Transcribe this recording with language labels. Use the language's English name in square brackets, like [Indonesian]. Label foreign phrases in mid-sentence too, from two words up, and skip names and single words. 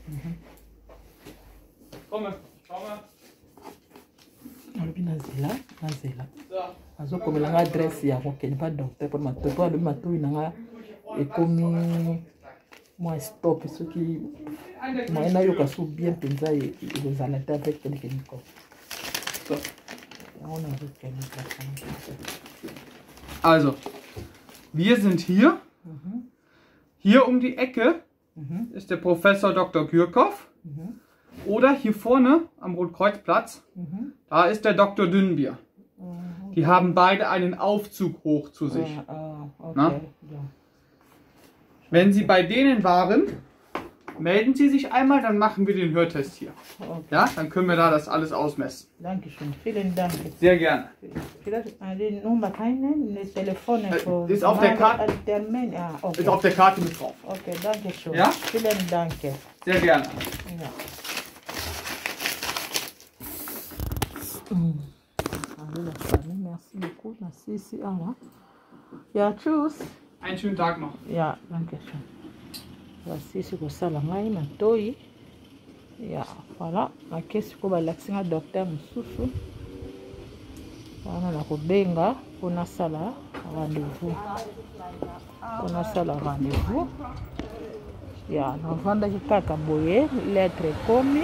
[German] Komme. [Lingala] Nazela. Azokomela nga adresse ya kokende pa docteur pour matoyi po alobi matoyi na nga ekomi mwa stop soki moye nayoka so bien mpenza ekozala te avec telekeniko. So. Yango nazokende. [German] Also, wir sind hier. Hier um die Ecke ist der Professor Dr. Gürkow. Oder hier vorne am Rotkreuzplatz, da ist der Dr. Dünnbier. Die haben beide einen Aufzug hoch zu sich. Okay. Ja. Wenn Sie bei denen waren, melden Sie sich einmal, dann machen wir den Hörtest hier. Okay. Ja, dann können wir da das alles ausmessen. Dankeschön, vielen Dank. Sehr gerne. Vielleicht die Nummer keinen, das Telefon. Ist auf der Karte. Ja, okay. Ist auf der Karte mit drauf. Okay, danke schön. Ja? Vielen Dank. Sehr gerne. Ja. [French] Merci beaucoup. Merci. [German] Ja, tschüss. Einen schönen Tag noch. Ja, danke schön. [Lingala] Basisi kosala ngai matoyi. Ya, voilà. Nakesi ko balakisi nga docteur mosusu. Wana na kobenga mpona sala rendez-vous. Ya, navandaki kaka boye lettre ekomi.